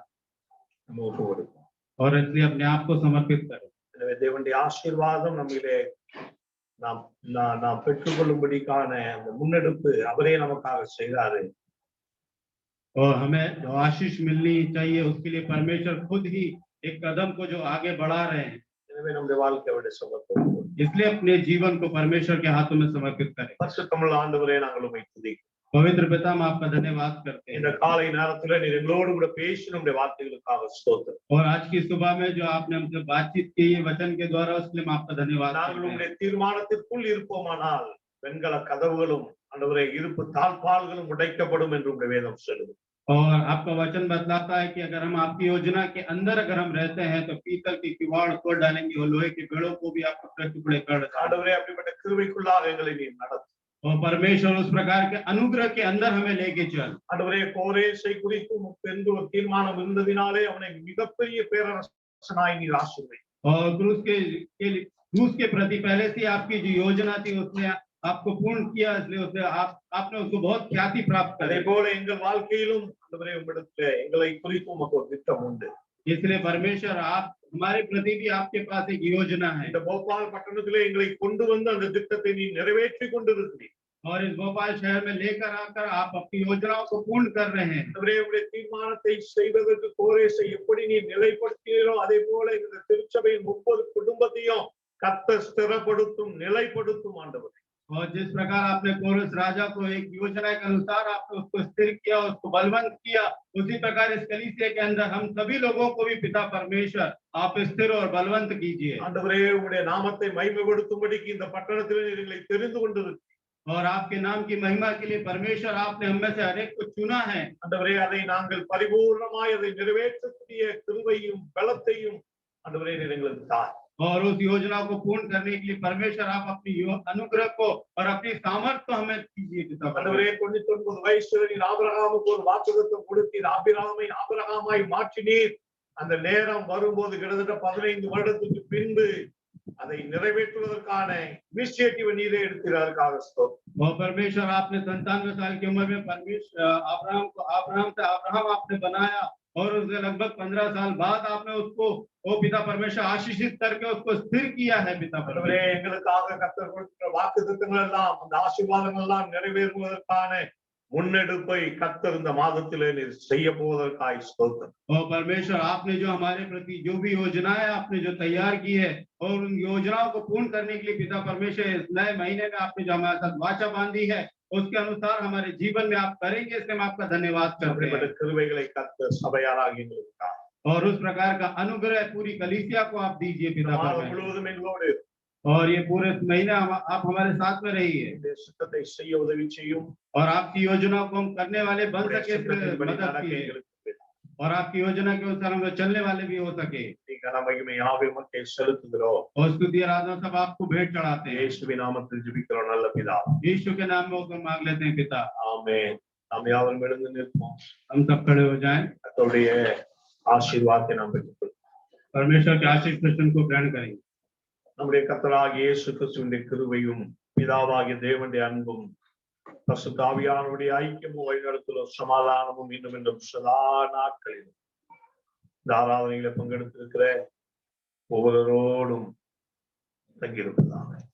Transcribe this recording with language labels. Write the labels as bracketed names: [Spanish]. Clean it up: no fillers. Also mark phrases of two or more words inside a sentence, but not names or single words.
[Tamil] நம்ம ஒப்பு கொடுப்போம். [Hindi] और इसलिए अपने आप को समर्पित करें। [Tamil] எனவே தேவனுடைய ஆசீர்வாதம் நம்மிலே நாம் நாம் பெற்றுக்கொள்ளும்படிக்கான அந்த முன்னெடுப்பு அவரே நமக்காக செய்தாரு. [Hindi] और हमें जो आशीष मिलनी चाहिए उसके लिए परमेश्वर खुद ही एक कदम को जो आगे बढ़ा रहे हैं। [Tamil] எனவே நம்முடைய வாழ்க்கை அவருடைய சமர்ப்பணம். [Hindi] इसलिए अपने जीवन को परमेश्वर के हाथों में समर्पित करें। [Tamil] பரிசுத்தமுள்ள ஆண்டவரே நாங்கள் உம்மை துதிக்கிறோம். [Hindi] पवित्र पिता हम आपका धन्यवाद करते [Tamil] இந்த [Hindi] हैं [Tamil] காலை நேரத்துல நீர் எங்களோடு கூட பேசி நம்முடைய வார்த்தைகளுக்காக ஸ்தோத்திரம். [Hindi] और आज की सुबह में जो आपने हमसे बातचीत की है वचन के द्वारा उसके लिए हम आपका धन्यवाद [Tamil] நாங்கள் [Hindi] करते हैं। [Tamil] உங்களுடைய தீர்மானத்திற்குள் இருப்போமானால் வெண்கல கதவுகளும் ஆண்டவரே இருப்பு தாழ்பால்களும் உடைக்கப்படும் என்று உங்களுடைய வேதம் சொல்லுது. [Hindi] और आपका वचन बतलाता है कि अगर हम आपकी योजना के अंदर अगर हम रहते हैं तो पीतल की किवाड़ तोड़ डालेंगे और लोहे के पेड़ों को भी आप टुकड़े कर डालेंगे। [Tamil] ஆண்டவரே அப்படிப்பட்ட கிருபைக்குள்ளாக எங்களை நீர் நடத்தும். [Hindi] और परमेश्वर उस प्रकार के अनुग्रह के अंदर हमें लेके चल। [Tamil] ஆண்டவரே கோரேசை குறித்து என்று ஒரு தீர்மானம் இருந்ததினாலே அவனை மிகப்பெரிய பேரரசனாய் நீர் ஆசீர்வதி. [Hindi] और क्रूस के प्रति पहले से आपकी जो योजना थी उसने आपको पूर्ण किया, इसलिए उसने आपने उसको बहुत ख्याति प्राप्त [Tamil] அதே [Hindi] करे। [Tamil] போல எங்கள் வாழ்க்கையிலும் ஆண்டவரே உம்மிடத்திலே எங்களை குறித்து உமக்கு ஒரு திட்டம் உண்டு. [Hindi] इसलिए परमेश्वर आप हमारे प्रति भी आपके पास एक योजना है [Tamil] இந்த போபால் பட்டணத்திலே எங்களை கொண்டு வந்து அந்த திட்டத்தை நீ நிறைவேற்றி கொண்டிருக்கிறீர். [Hindi] और इस भोपाल शहर में लेकर आकर आप अपनी योजनाओं को पूर्ण कर रहे हैं। [Tamil] ஆண்டவரே உம்முடைய தீர்மானத்தை செய்வதற்கு கோரேசை எப்படி நீ நிலைப்படுத்தினீரோ அதே போல இந்த திருச்சபையின் 30 குடும்பத்தையும் கர்த்தர் ஸ்திரப்படுத்தும் நிலைப்படுத்தும் ஆண்டவரே. [Hindi] और जिस प्रकार आपने कोरस राजा को एक योजना के अनुसार आपने उसको स्थिर किया, उसको बलवंत किया, उसी प्रकार इस कलीसिया के अंदर हम सभी लोगों को भी पिता परमेश्वर आप स्थिर और बलवंत कीजिए। [Tamil] ஆண்டவரே உம்முடைய நாமத்தை மகிமைப்படுத்தும்படிக்கு இந்த பட்டணத்திலே நீர் எங்களை தெரிந்து கொண்டிருக்கிறீர். [Hindi] और आपके नाम की महिमा के लिए परमेश्वर आपने हम में से हर एक को चुना है। [Tamil] ஆண்டவரே அதை நாங்கள் பரிபூர்ணமாய் அதை நிறைவேற்றக்கூடிய கிருபையும் பலத்தையும் ஆண்டவரே நீர் எங்களுக்கு தார். [Hindi] और उस योजना को पूर्ण करने के लिए परमेश्वर आप अपनी अनुग्रह को और अपनी सामर्थ्य को हमें दीजिए पिता [Tamil] ஆண்டவரே [Hindi] परमेश्वर। [Tamil] 99 வயசுல நீர் ஆபிரகாமுக்கு ஒரு வாக்குத்தத்தம் கொடுத்தீர். ஆபிரகாமை ஆபிரகாமாய் மாற்றினீர். அந்த நேரம் வரும்போது கிட்டத்தட்ட 15 வருடத்துக்கு பின்பு அதை நிறைவேற்றுவதற்கான இனிஷியேட்டிவ் நீரே எடுத்ததற்காக ஸ்தோத்திரம். [Hindi] और परमेश्वर आपने 97 साल की उम्र में परमेश्वर अब्राहम से अब्राहम आपने बनाया और उसके लगभग 15 साल बाद आपने उसको वो पिता परमेश्वर आशीषित करके उसको स्थिर किया है पिता [Tamil] ஆண்டவரே [Hindi] परमेश्वर। [Tamil] எங்களுக்காக கர்த்தர் கொடுத்த வாக்குத்தத்தங்கள் எல்லாம் அந்த ஆசீர்வாதங்கள் எல்லாம் நிறைவேறுவதற்கான முன்னெடுப்பை கர்த்தர் இந்த மாதத்திலே நீர் செய்ய போவதற்காக ஸ்தோத்திரம். [Hindi] और परमेश्वर आपने जो हमारे प्रति जो भी योजनाएं आपने जो तैयार की है और उन योजनाओं को पूर्ण करने के लिए पिता परमेश्वर इस नए महीने में आपने जो हमारे साथ वाचा बांधी है उसके अनुसार हमारे जीवन में आप करेंगे, इसलिए हम आपका धन्यवाद करते [Tamil] அப்படிப்பட்ட [Hindi] हैं। [Tamil] கிருபைகளை கர்த்தர் சபையாராகி எங்களுக்கு தார். [Hindi] और उस प्रकार का अनुग्रह पूरी कलीसिया को आप दीजिए पिता [Tamil] மாதம் [Hindi] परमेश्वर। [Tamil] முழுவதும் எங்களோடு [Hindi] और ये पूरे महीने आप हमारे साथ में रहिए [Tamil] இந்த சித்தத்தை செய்ய உதவி செய்யும். [Hindi] और आपकी योजना को हम करने वाले बन [Tamil] உம்முடைய [Hindi] सके, इसमें [Tamil] சித்தத்தின்படி [Hindi] मदद [Tamil] நடக்க [Hindi] कीजिए [Tamil] எங்களுக்கு உதவி. [Hindi] और आपकी योजना के अनुसार हम चलने वाले भी हो सके। [Tamil] நீங்க மகிமை யாவை மக்கள் செலுத்துகிறோம். [Hindi] और स्तुति आराधना सब आपको भेंट चढ़ाते हैं। [Tamil] இயேசுவின் நாமத்தில் ஜெபிக்கிறோம் நல்ல பிதா. [Hindi] यीशु के नाम में होकर मांग लेते हैं पिता। [Tamil] ஆமென். நாம் யாவரும் எழுந்து நிற்போம். [Hindi] हम सब खड़े हो जाएं, [Tamil] கர்த்தருடைய ஆசீர்வாதத்தை நாம் பெற்றுக்கொள்வோம். [Hindi] परमेश्वर के आशीष वचन को ग्रहण करेंगे। [Tamil] நம்முடைய கர்த்தராகிய இயேசு கிறிஸ்துவின் கிருபையும் பிதாவாகிய தேவனுடைய அன்பும் பரிசுத்த ஆவியானவருடைய ஐக்கியமும் வழிநடத்தலும் சமாதானமும் இன்னும் இன்னும் சதா நாட்களிலும் இந்த ஆராதனையில பங்கெடுத்திருக்கிற ஒவ்வொருவரோடும் தங்கியிருப்பதாக.